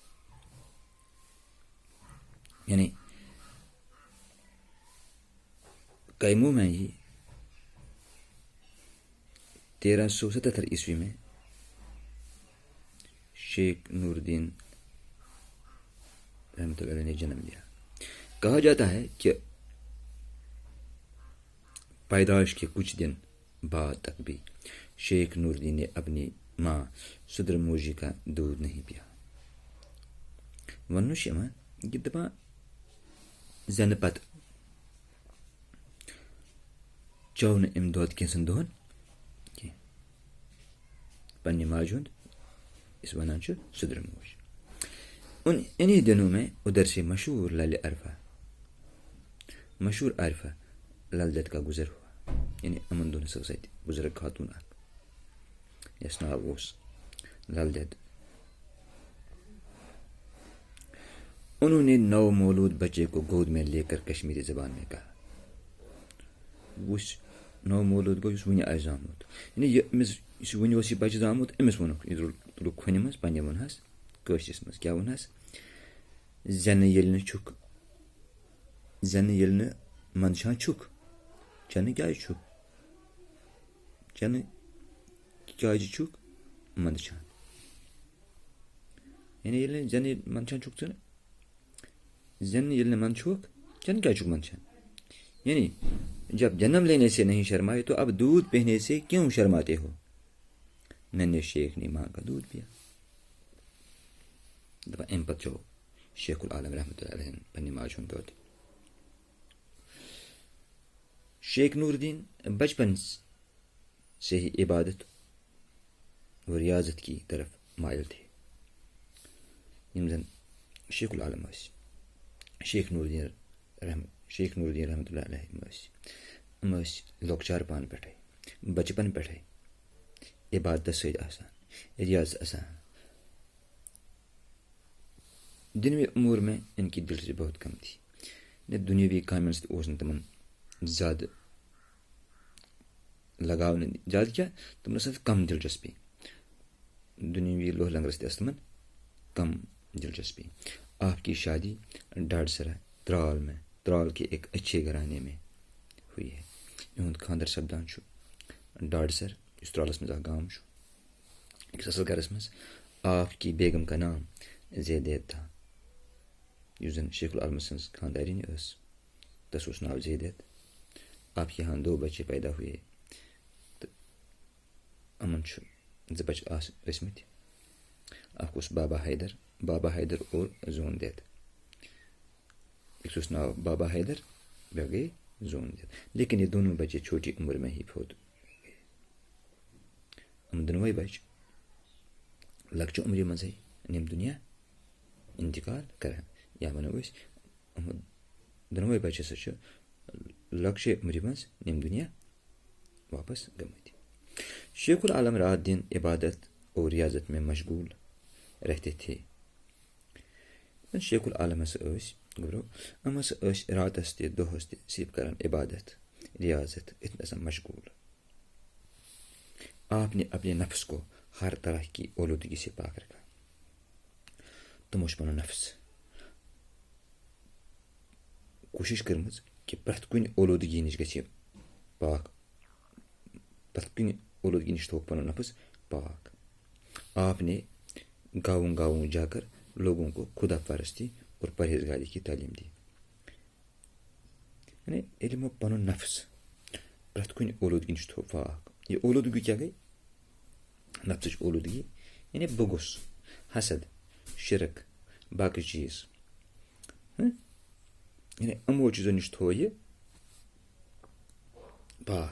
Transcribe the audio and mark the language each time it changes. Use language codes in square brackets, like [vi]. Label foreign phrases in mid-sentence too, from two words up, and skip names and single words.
[ur] یعنی کیمو میں ہی 1377 عیسوی میں شیخ نور الدین رحمۃ اللہ علیہ نے جنم لیا. کہا جاتا ہے کہ پیدائش کے کچھ دن بعد تک بھی شیخ نور الدین نے اپنی ماں صدر موجی کا دودھ نہیں پیا. [ks] ونو شما یہ دپان زن پت چو نا ام دود کینژن دہن کی پنہ ماجہ ہند اس ونان صدر موج. [ur] انہی دنوں میں ادھر سے مشہور لل عارفہ لل دت کا گزر ہوا. [ks] یعنی امن دون ہسا ست بزرگ خاتون اخ یس ناو اوس لل دت. [ur] انہوں نے نو مولود بچے کو گود میں لے کر کشمیری زبان میں کہا. [ks] وس نو مولود گو اس ون آس زامت. یعنی یہ ون یہ بچہ زامت امس ونک یہ تلک کھنہ مز پنہ ونہس کٲشرس مز کیا ونہس زن ییٚلہِ نہٕ چھُکھ زن ییٚلہِ نہٕ منٛدچھان چھُکھ چنہٕ کیازِ چھُکھ چنہٕ کیازِ چھُکھ منٛدچھان. یعنی ییٚلہِ نہٕ زن منٛدچھان چھُکھ ژٕ زن ییٚلہِ نہٕ منٛدچھوکھ چنہٕ کیازِ چھُکھ منٛدچھان. [ur] یعنی جب جنم لینے سے نہیں شرمائے تو اب دودھ پینے سے کیوں شرماتے ہو. ننھے شیخ نے ماں کا دودھ پیا. [ks] دپان امہ پتہٕ چو شیخ العالم رحمۃ اللہ علیہ پنہ ماجہ ہند دود. [ur] شیخ نور الدین بچپن سے ہی عبادت و ریاضت کی طرف مائل تھے. [ks] یم زن شیخ العالم شیخ نور الدین رحمۃ اللہ علیہ لۄکچار پان پٮ۪ٹھے بچپن پٮ۪ٹھے عبادت سۭتۍ آسان ریاض آسان. [ur] دنوی امور میں ان کی دلچسپی بہت کم تھی. [ks] دنیاوی کامین سۭتۍ اوس نہٕ تمن زیادٕ لگاو زیادٕ کیا تمن ٲس کم دلچسپی. دنیاوی لوہ لنگرس تہِ ٲس تمن کم دلچسپی. [ur] آپ کی شادی ڈاڈسرا ترال کے ایک اچھے گھرانے میں ہوئی ہے. [ks] یہند خاندر سپدان ڈاڈسر اس ترالس مز اکھ گام أکِس اصل گھرس مز. [ur] آپ کی بیگم کا نام زیدیت تھا. [ks] یُس زن شیخ العالم سٕنٛز خاندارینہِ ٲس تس اوس ناو زیدیت. [ur] آپ کے یہاں 2 بچے پیدا ہوئے تو [ks] امن زٕ بچہ ٲسمٕتۍ. اکھ اوس بابا حیدر اور زون دیت. ایک اوس ناو بابا حیدر بیٛاکھ گٔے زون دیت. [ur] لیکن یہ دونوں بچے چھوٹی عمر میں ہی فوت گئے. [ks] یِم دۄنوَے بچہ لۄکچہِ عمرِ منٛزٕے یِم دُنیا انتقال کران. یا ونو أسۍ یِم دۄنوَے بچہ ہسا چھِ لۄکچے عمرِ منٛز یِم دُنیا واپس گٔمٕتۍ. [ur] شیخ العالم رات دن عبادت اور ریاضت میں مشغول رہتے تھے. [ks] شیخ العالم ہسا ٲسۍ گوٚبرو یِم ہسا ٲسۍ راتَس تہِ دۄہَس تہِ صرف کران عبادت ریاضت اتنا سا مشغول. [ur] آپ نے اپنے نفس کو ہر طرح کی اولودگی سے پاک رکھا. [ks] تمو چھُ پنُن نفس کوٗشِش کٔرمٕژ کہِ پرٛٮ۪تھ کُنہِ اولوٗدگی نِش گژھِ یہِ پاک. پرٛٮ۪تھ کُنہِ اولوٗدگی نِش تھوٚوُکھ پنُن نفس پاک. [ur] آپ نے گاؤں گاؤں جا کر لوگوں کو خدا پرستی اور پرہیزگاری کی تعلیم دی. [ks] یعنی ییٚلہِ یِمو پنُن نفس پرٛٮ۪تھ کُنہِ اولوٗدگی نِش تھوٚو پاک. یہِ اولوٗدگی کیٛاہ گٔے؟ نفسٕچ اولوٗدگی یعنی بغُس حسد شرک باقٕے چیٖز. یعنی یِمو چیٖزو نِش تھوٚو یہِ پاک.